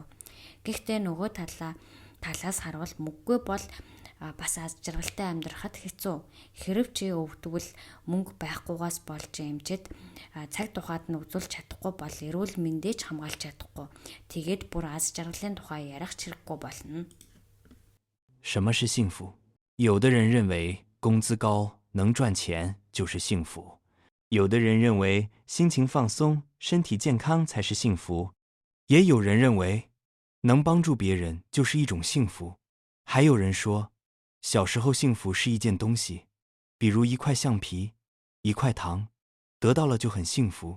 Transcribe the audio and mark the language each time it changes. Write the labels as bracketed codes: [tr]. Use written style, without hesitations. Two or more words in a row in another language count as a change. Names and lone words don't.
[mn] Гэхдээ нөгөө талаас харвал мөнгөгүй бол бас аз жаргалтай амьдрахад хэцүү. Хэрв чи өвдвөл мөнгө байхгүйгаас болж эмчэд цаг тухайд нь үзүүлж чадахгүй бол эрүүл мэндээ ч хамгаалж чадахгүй. Тэгээд бүр аз жаргалын тухай ярих чирэггүй болно. [zh] 什么是幸福？有的人认为工资高能赚钱就是幸福，有的人认为心情放松、身体健康才是幸福，也有人认为 能帮助别人就是一种幸福，还有人说，小时候幸福是一件东西，比如一块橡皮、一块糖，得到了就很幸福。